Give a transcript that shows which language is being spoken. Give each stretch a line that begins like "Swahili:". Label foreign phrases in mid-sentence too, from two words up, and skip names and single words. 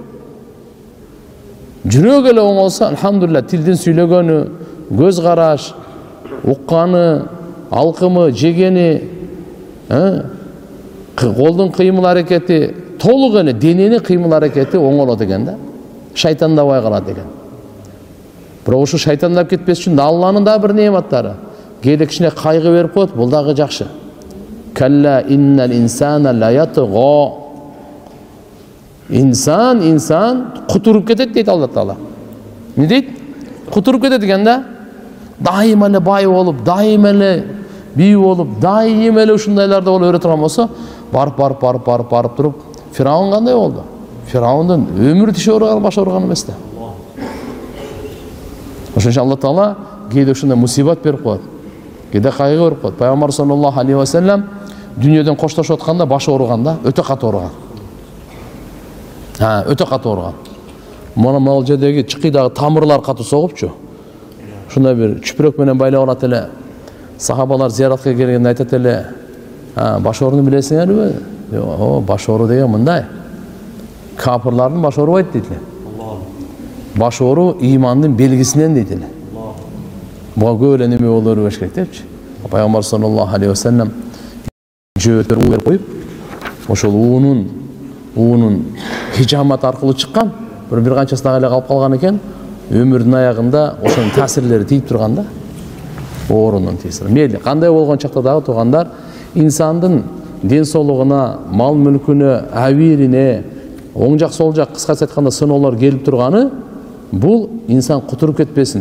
Kyrgyz: Жүрөк эле оңолса, алхамдулилlah, тилдин сүйлөгөнү, көз караш, укканы, алкымы, жегени, колдун кыймыл аракети, толук эле дененин кыймыл аракети оңолот экен да. Шайтандабай калат экен. Бирок ушу шайтандап кетпес үчүн Алланын да бир неаматтары. Кээде кичине кайгы берип коет, бул дагы жакшы.
Arabic: كلا إن الإنسان ليطغى.
Kyrgyz: Инсан кутуруп кетет дейт Алла Таала. Не дейт? Кутуруп кетет экен да. Дайым эле бай болуп, дайым эле бий болуп, дайым эле ушундайларда болуп өрө турган болсо, барып туруп, Фираун кандай болду? Фираундун өмүрү тиши ооруган, башы ооруган эмес да. Ошон үчүн Алла Таала кээде ушундай мусибат берип коет. Кээде кайгы берип коет. Пайгамбар
Arabic: صلى الله عليه وسلم
Kyrgyz: дүйнөдөн коштошуп атканда башы ооруган да, өтө катуу ооруган. Өтө катуу ооруган. Мына жердеги чыкыйдагы тамырлар катуу согупчу. Ушундай бир чүпүрөк менен байлап алат эле. Сахабалар зияратка келгенде айтат эле: "Баш ооруну билесиңерби?" Баш оору деген мындай. Капырлардын баш оорубайт дейт эле. Баш оору имандын белгисинен дейт эле. Буга көп эле неме боло бербеш керек депчи. Пайгамбар
Arabic: صلى الله عليه وسلم
Kyrgyz: жөөтөр уу берип коюп, ошол уунун хижамат аркылуу чыккан, бир канчасы дагы эле калып калган экен. Өмүрдүн аягында ошонун таасирлери тийип турган да. Оорунун таасири. Мейли кандай болгон чакта дагы туугандар, инсандын ден соолугуна, мал мүлкүнө, абийирине, оң жак сол жак кыскача айтканда сыноолор келип турганы, бул инсан кутуруп кетпесин.